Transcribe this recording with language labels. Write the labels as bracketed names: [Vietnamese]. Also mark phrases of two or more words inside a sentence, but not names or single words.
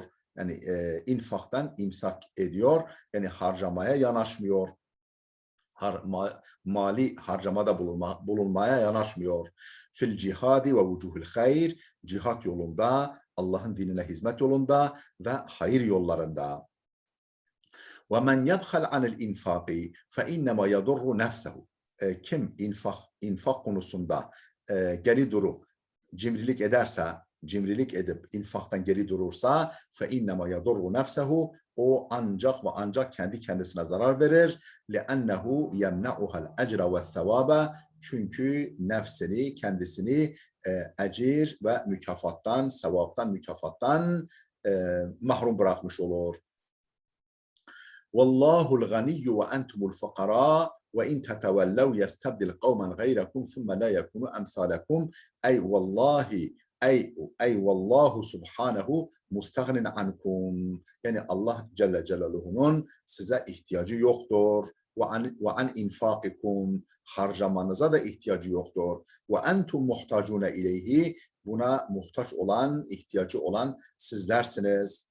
[Turkish] Yani infaktan imsak ediyor. Yani harcamaya yanaşmıyor. mali harcamada bulunmaya yanaşmıyor. [Arabic] في الجهاد و وجوه الخير, [Turkish] cihat yolunda, Allah'ın dinine hizmet yolunda ve hayır yollarında. [Arabic] وَمَنْ يَبْخَلْ عَنِ الْاِنْفَاقِ فَاِنَّمَا يَضُرُّ نَفْسَهُ. [Turkish] Kim infak konusunda geri durup cimrilik ederse, cimrilik edip infaktan geri durursa [Arabic] فَاِنَّمَا يَضُرُّ نَفْسَهُ, [Turkish] o ancak ve ancak kendi kendisine zarar verir. [Arabic] لِأَنَّهُ يَمْنَعُهَا الْاَجْرَ وَالثَّوَابَ, [Turkish] çünkü nefsini, kendisini ecir ve mükafattan, sevaptan, mükafattan mahrum bırakmış olur. [Arabic] والله الغني وأنتم الفقراء وإن تتولوا يستبدل قوما غيركم ثم لا يكونوا أمثالكم. إي والله، إي والله سبحانه مستغن عنكم. [Turkish] Yani Allah Celle Celaluhu'nun size ihtiyacı yoktur. [Arabic] وعن إنفاقكم, [Turkish] harcamanıza da ihtiyacı yoktur. [Arabic] وأنتم محتاجون إليه, [Turkish] buna muhtaç olan, ihtiyacı olan sizlersiniz.